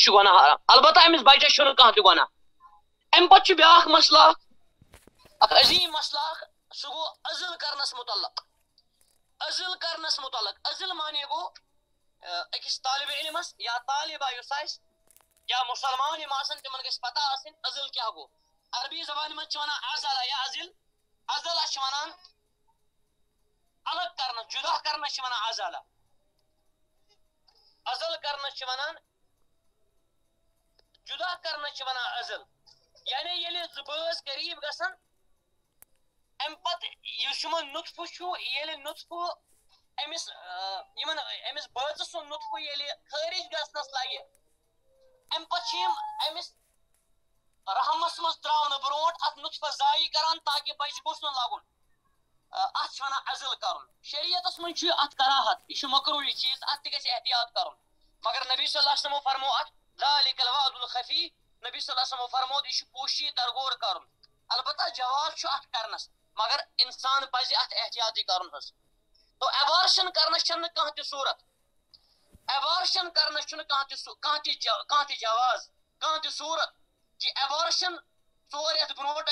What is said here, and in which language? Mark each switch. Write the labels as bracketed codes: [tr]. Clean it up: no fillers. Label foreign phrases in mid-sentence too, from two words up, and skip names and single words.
[ks] چھ گناہ حرام البتہ امس بچس چھُنہٕ کانٛہہ تہ گناہ ام پتہ چھ بیاکھ مسئلہ اکھ عظیم مسئلہ سہ گو عزل کرنس متعلق عزل کرنس متعلق عزل مانے گو اکس طالب علمس یا طالبہ یس آس یا مسلمان یم آسن تمن گژھِ پتہ آسن عزل کیا گو عربی زبان من چھ ونان عزل یا عزل عزل چھ ونان الگ کرنس جدا کرنس چھ ونان عزل عزل کرنس چھ ونان جدا کرنس چھ ونان عزل یعنی ییٚلہِ زٕ بٲژ قریٖب گژھن امہِ پتہٕ یُس یِمن نُطفہٕ چھُ ییٚلہِ نُطفہٕ أمِس بٲژٕ سُنٛد نُطفہٕ ییٚلہِ خٲرج گژھنس لگہِ امہِ پتہٕ چھِ یِم أمِس رحمس منٛز تراونہٕ برونٛٹھ اتھ نُطفس زایہِ کران تاکہِ بچہِ گوٚژھ نہٕ لگُن اتھ چھِ ونان عزل کرُن شریعتس منٛز چھُ اتھ کراہت یہ چھُ مکروہ یہ چیز اتھ تہِ گژھِ احتیاط کرُن مگر نبی صلی اللہ علیہ وسلم فرمو اتھ [ar] ذالک الوعد الخفی [ks] نبی صلی اللہ علیہ وسلم فرمو یہ چھُ پوشی درگور کرُن البتہ جواز چھُ اتھ کرنس مگر انسان پزِ اتھ احتیاطی کرُن حظ تو ایبارشن کرنس چھنہٕ کانٛہہ تہِ صورت ایبارشن کرنس چھُنہٕ کانٛہہ تہِ جواز کانٛہہ تہِ صورت کہ ایبارشن 4 رٮ۪تھ برونٛٹھ